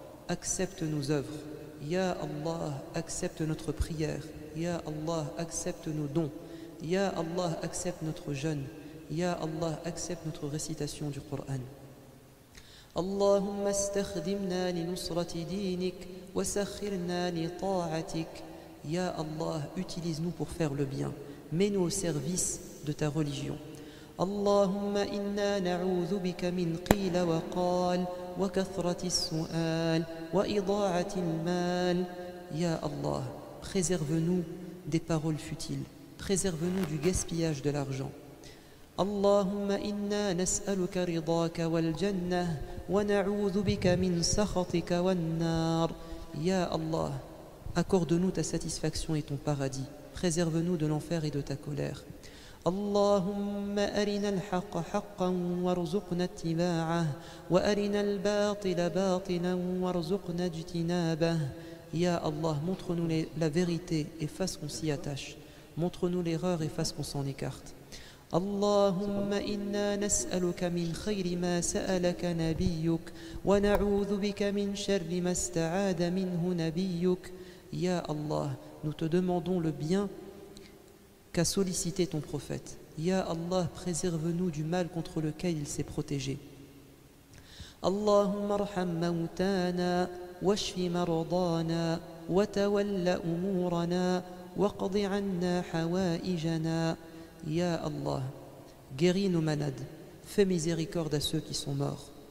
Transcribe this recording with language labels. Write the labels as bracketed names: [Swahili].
[French] accepte nos œuvres Ya Allah accepte notre prière Ya Allah accepte nos dons Ya Allah accepte notre jeûne Ya Allah accepte notre récitation du Coran [Arabic] اللهم استخدمنا لنصرة دينك وسخرنا لطاعتك [French] Ya Allah, utilise-nous pour faire le bien. Mets-nous au service de ta religion. [Arabic] اللهم إنا نعوذ بك من قيل وقال وكثرة السؤال وإضاعة المال [French] Ya Allah, préserve-nous des paroles futiles. Préserve-nous du gaspillage de l'argent. [Arabic] اللهم إنا نسألك رضاك والجنة ونعوذ بك من سخطك والنار [French] Ya Allah, accorde-nous ta satisfaction et ton paradis. Préserve-nous de l'enfer et de ta colère. [Arabic] اللهم أرنا الحق حقا وارزقنا اتباعه وأرنا الباطل باطلا وارزقنا اجتنابه [French] Ya Allah, montre-nous la vérité et fasse qu'on s'y attache. Montre-nous l'erreur et fasse qu'on s'en écarte. [Arabic] اللهم إنا نسألك من خير ما سألك نبيك ونعوذ بك من شر ما استعاذ منه نبيك [French] Ya Allah, nous te demandons le bien qu'a sollicité ton prophète. Ya Allah, préserve-nous du mal contre lequel il s'est protégé. [Arabic] اللهم ارحم موتانا واشف مرضانا وتول أمورنا واقض عنا حوائجنا [French] Ya Allah, guéris nos malades, fais miséricorde à ceux qui sont morts.